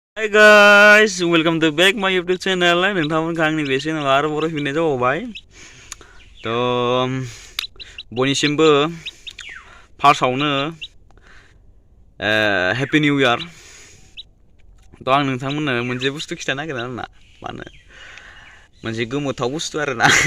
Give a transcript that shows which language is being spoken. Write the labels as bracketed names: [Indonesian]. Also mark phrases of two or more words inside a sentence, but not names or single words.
[English] Hey guys, welcome to back my YouTube channel. [Bodo] नोंथांमोनखौ आंनि बे चेनेलाव आरो बर' फिननाय जाबावबाय। बयनिसिमबो फार्स्टआवनो [English] happy new year. [Bodo] आं नोंथांमोननो मोनसे बुस्थु खिथानो नागिरदों आरोना, मानो मोनसे गोमोथाव बुस्थु आरोना।